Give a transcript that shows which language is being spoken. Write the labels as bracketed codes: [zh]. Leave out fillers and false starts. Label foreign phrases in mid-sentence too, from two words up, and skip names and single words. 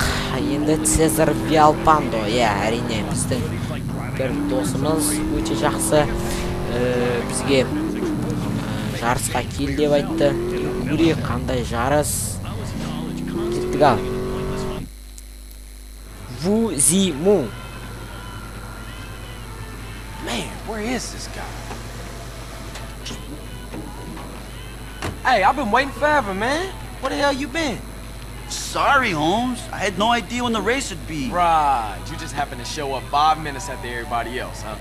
[kk] Енді Цезар Виалпандо, әрине біздің бір досымыз өте жақсы бізге жарысқа кел деп айтты. Көрейік қандай жарыс. Кеттік ал. Вузиму. [en] Man, where is this guy? Hey, I've been waiting forever, man. Where the hell you been? Sorry, Holmes. I had no idea when the race would be. Right, you just happened to show up 5 minutes after everybody else, huh?